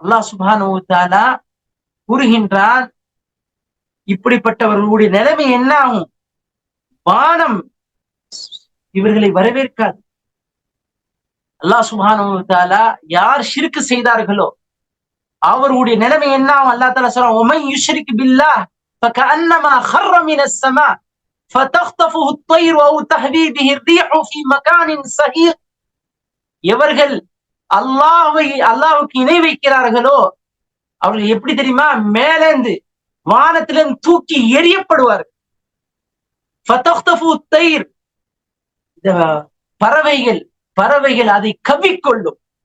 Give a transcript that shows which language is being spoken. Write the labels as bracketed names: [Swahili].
[Tamil] அல்லாஹ் சுப்ஹானஹு வ தஆலா கூறுகின்றான், இப்படிப்பட்டவர்களுடைய நிலைமை என்ன ஆகும்? வானம் இவர்களை வரவேற்காது. அல்லாஹ் சுப்ஹானஹு வ தஆலா யார் ஷிர்க் செய்தார்களோ அவருடைய நிலைமை என்ன ஆகும்? அல்லாஹ் தஆலா சொல்றான், [Arabic] ومن يشرك بالله فكأنما خر من السماء فتخطفه الطير أو تهوي به الريح في مكان سحيق. [Tamil] எவர்கள் அல்லாஹ்வுக்கு இணை வைக்கிறார்களோ அவர்கள் எப்படி தெரியுமா? மேலேந்து வானத்திலிருந்து தூக்கி எறியப்படுவார். [Arabic] ஃபதக்தஃபு தைர், [Tamil] பறவைகள் அதை கவ்விக்கொள்ளும்.